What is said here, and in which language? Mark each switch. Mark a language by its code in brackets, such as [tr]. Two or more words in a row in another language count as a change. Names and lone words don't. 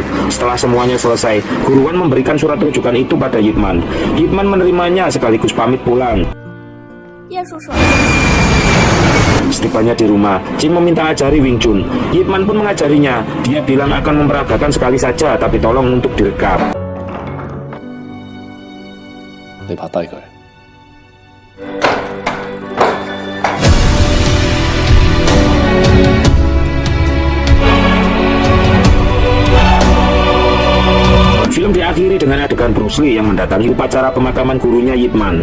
[id] Setelah semuanya selesai, Guruan memberikan surat rujukan itu pada Ip Man. Ip Man menerimanya sekaligus pamit pulang. [yue] 叶叔叔， [id] Setibanya di rumah, Jing meminta ajari Wing Chun. Ip Man pun mengajarinya. Dia bilang akan memperagakan sekali saja, tapi tolong untuk direkam. [yue] 你拍低佢。 [id] Film diakhiri dengan adegan Bruce Lee yang mendatangi upacara pemakaman gurunya Ip Man.